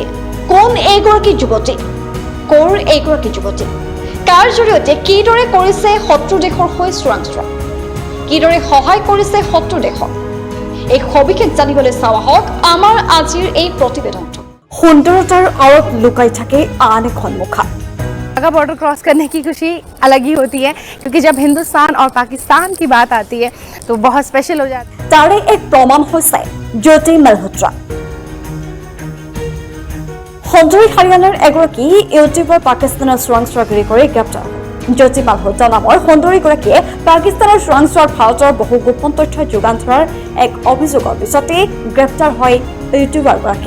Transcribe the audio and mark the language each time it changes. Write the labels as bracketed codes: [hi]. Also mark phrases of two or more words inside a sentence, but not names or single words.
[as] কোন এইগৰাকী যুৱতী? কৰ এইগৰাকী যুৱতী? কাৰ জৰিয়তে কিদৰে কৰিছে শত্ৰু দেশৰ হৈ চোৰাংচোৱা? কিদৰে সহায় কৰিছে শত্ৰু দেশক? এই সবিশেষ জানিবলৈ চাওঁ আহক আমাৰ আজিৰ এই প্ৰতিবেদনটো। সুন্দৰতাৰ আঁৰত লুকাই থাকে আন এখন মুখা। [hi] का बॉर्डर क्रॉस करने की खुशी अलग ही होती है, क्योंकि जब हिंदुस्तान और पाकिस्तान की बात आती है तो बहुत स्पेशल हो जाता है। [as] তাৰে এক প্ৰমাণ হৈছে জ্যোতি মালহোত্ৰা। সুন্দৰী হাৰিয়ানাৰ এগৰাকী ইউটিউবাৰ পাকিস্তানৰ চোৰাংচোৱাগিৰি কৰি গ্ৰেপ্তাৰ। জ্যোতি মালহোত্ৰা নামৰ সুন্দৰীগৰাকীয়ে পাকিস্তানৰ চোৰাংচোৱাৰ ভাৰতৰ বহু গোপন তথ্য যোগান ধৰাৰ এক অভিযোগৰ পিছতে গ্ৰেপ্তাৰ হয় ইউটিউবাৰগৰাকী।